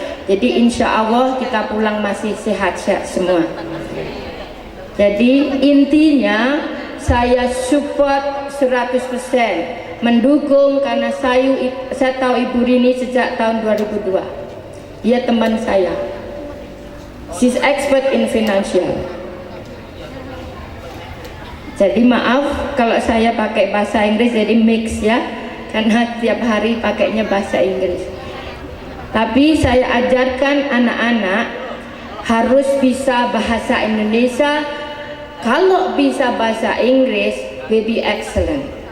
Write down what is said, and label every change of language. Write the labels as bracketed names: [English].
[Indonesian] Jadi insya Allah kita pulang masih sehat-sehat semua. Jadi intinya saya support 100%, mendukung karena saya tahu Ibu Rini sejak tahun 2002. Dia teman saya. [English] She's expert in financial. [Indonesian] Jadi maaf kalau saya pakai bahasa Inggris jadi mix ya, karena tiap hari pakainya bahasa Inggris. Tapi saya ajarkan anak-anak harus bisa bahasa Indonesia. Kalau bisa bahasa Inggris, [English] baby excellent.